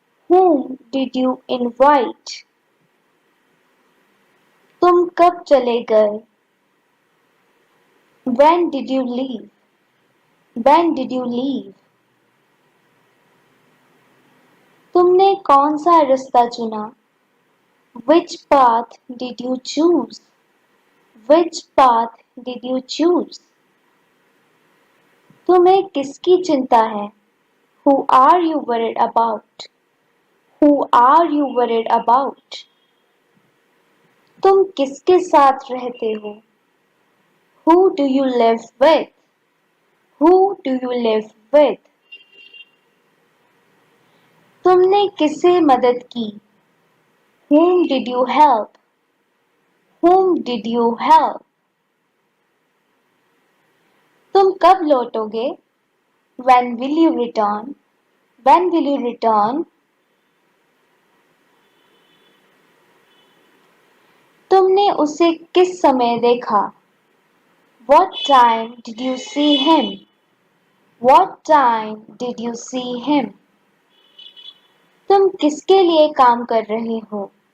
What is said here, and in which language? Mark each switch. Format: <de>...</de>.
<en>Whom did you invite?</en> <hi>तुम कब चले गए?</hi> <en>When did you leave? When did you leave?</en> <hi>तुमने कौन सा रास्ता चुना?</hi> <en>Which path did you choose? Which path did you choose?</en> <hi>तुम्हें किसकी चिंता है?</hi> <en>Who are you worried about? Who are you worried about?</en> <hi>तुम किसके साथ रहते हो?</hi> <en>Who do you live with? Who do you live with?</en> <hi>तुमने किससे मदद की?</hi> <en>Whom did you help? Whom did you help?</en> <hi>तुम कब लौटोगे?</hi> <en>When will you return? When will you return?</en> <hi>तुमने उसे किस समय देखा?</hi> <en>What time did you see him? What time did you see him?</en> <hi>तुम किसके लिए काम कर रहे हो?</hi>